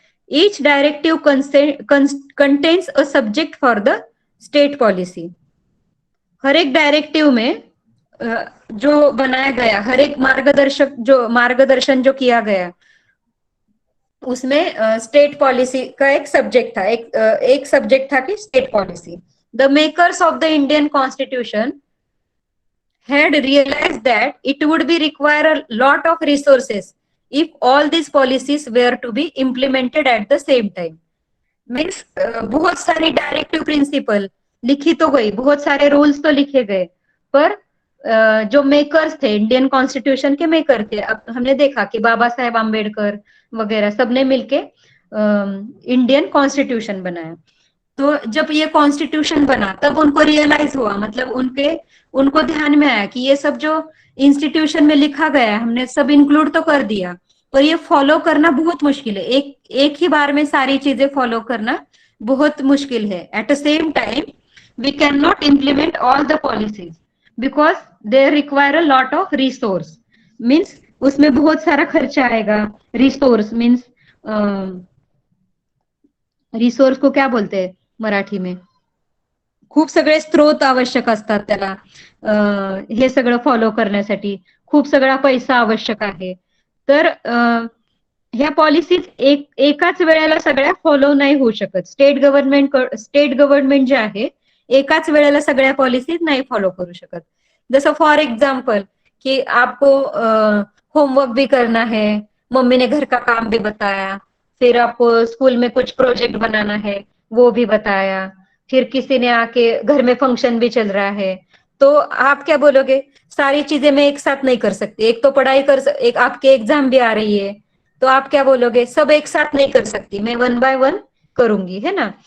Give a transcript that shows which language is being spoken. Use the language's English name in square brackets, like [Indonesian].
[English] Each directive contains a subject for the state policy. [Hindi] हर एक directive में जो बनाया गया, हर एक मार्गदर्शन जो किया गया, उसमें स्टेट पॉलिसी का एक सब्जेक्ट था, एक सब्जेक्ट था कि state policy. [English] The makers of the Indian constitution had realized that it would be require a lot of resources if all these policies were to be implemented at the same time. [Hindi] Means बहुत सारी directive principle लिखी तो गई, बहुत सारे rules तो लिखे गए, पर जो मेकर्स थे, इंडियन कॉन्स्टिट्यूशन के मेकर थे, अब हमने देखा कि बाबा साहेब आम्बेडकर वगैरह सबने मिलके इंडियन कॉन्स्टिट्यूशन बनाया। तो जब ये कॉन्स्टिट्यूशन बना तब उनको रियलाइज हुआ, मतलब उनको ध्यान में आया कि ये सब जो इंस्टीट्यूशन में लिखा गया है हमने सब इंक्लूड तो कर दिया, पर ये फॉलो करना बहुत मुश्किल है, एक ही बार में सारी चीजें फॉलो करना बहुत मुश्किल है। [English] At the same time we can not implement all the policies because they require a lot of resource. [Hindi] Means उसमें बहुत सारा खर्चा आएगा। रिसोर्स मीन्स रिसोर्स को क्या बोलते हैं मराठी में, [Marathi] खूप सगळे स्त्रोत आवश्यक असतात त्याला, हे सगळं फॉलो करण्यासाठी खूप सगळा पैसा आवश्यक आहे। तर ह्या पॉलिसीज एकाच वेळेला सगळ्या फॉलो नाही होऊ शकत। स्टेट गव्हर्नमेंट जे आहे एकाच वेळेला सगळ्या पॉलिसीज नहीं फॉलो करू शकत। [Hindi] जैसे फॉर एग्जाम्पल कि आपको होमवर्क भी करना है, मम्मी ने घर का काम भी बताया, फिर आपको स्कूल में कुछ प्रोजेक्ट बनाना है वो भी बताया, फिर किसी ने आके घर में फंक्शन भी चल रहा है, तो आप क्या बोलोगे, सारी चीजें मैं एक साथ नहीं कर सकती, एक तो पढ़ाई एक आपके एग्जाम भी आ रही है, तो आप क्या बोलोगे, सब एक साथ नहीं कर सकती, मैं वन बाय वन करूंगी, है ना।